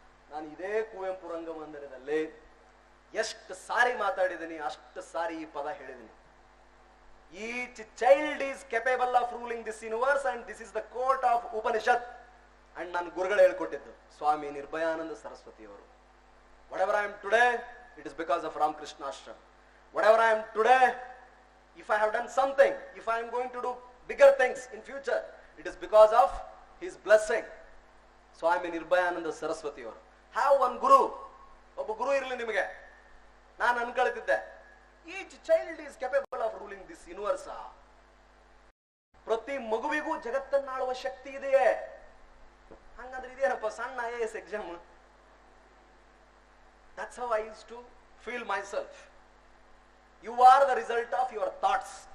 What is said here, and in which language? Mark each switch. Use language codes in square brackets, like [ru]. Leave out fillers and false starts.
[kn] ನಾನು ಇದೇ ಕುವೆಂಪು ರಂಗಮಂದಿರದಲ್ಲಿ ಎಷ್ಟು ಸಾರಿ ಮಾತಾಡಿದ್ದೀನಿ, ಅಷ್ಟು ಸಾರಿ ಈ ಪದ ಹೇಳಿದ್ದೀನಿ. [en] Each child is capable of ruling this universe and this is the quote of Upanishad. [kn] And ನಾನು ಗುರುಗಳು ಹೇಳ್ಕೊಟ್ಟಿದ್ದು ಸ್ವಾಮಿ Nirbhayananda ಸರಸ್ವತಿಯವರು. [en] whatever I am today, it is because of Ramakrishna Ashram. Whatever I am today, if I have done something, if I am going to do bigger things in future, it is because of his blessing. [kn] Swami Nirbhayananda ಸರಸ್ವತಿಯವರು. [en] have one guru, [kn] ಒಬ್ಬ ಗುರು ಇರಲಿ ನಿಮಗೆ. ನಾನು ಅನ್ಕೊಳ್ತಿದ್ದೆ, [en] Each child is capable of ruling this universe. [kn] ಪ್ರತಿ ಮಗುವಿಗೂ ಜಗತ್ತನ್ನಾಳುವ ಶಕ್ತಿ ಇದೆಯೇ. ಹಂಗಂದ್ರೆ ಇದೇನಪ್ಪ ಸಣ್ಣ IAS exam. [en] That's how I used to feel myself. You are the result of your thoughts.